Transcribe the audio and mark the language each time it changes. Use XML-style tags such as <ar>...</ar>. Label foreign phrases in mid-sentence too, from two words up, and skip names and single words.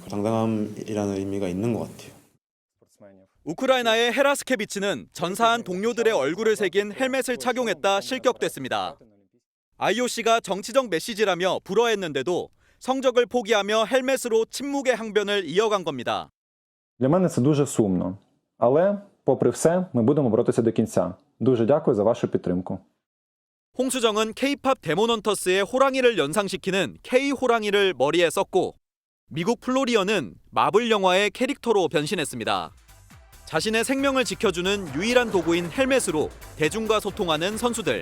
<ko>당당함이라는 의미가 있는 것 같아요. 우크라이나의 헤라스케비치는 전사한 동료들의 얼굴을 새긴 헬멧을 착용했다 실격됐습니다. IOC가 정치적 메시지라며 불허했는데도 성적을 포기하며 헬멧으로 침묵의 항변을 이어간 겁니다.</ko> <uk>Для мене це дуже сумно. Але, попри все, ми будемо боротися до кінця. Дуже дякую за вашу підтримку.</uk> <ko>홍수정은 K-팝 데몬헌터스의 호랑이를 연상시키는 K-호랑이를 머리에 썼고 미국 플로리언은 마블 영화의 캐릭터로 변신했습니다. 자신의 생명을 지켜주는 유일한 도구인 헬멧으로 대중과 소통하는 선수들.</ko>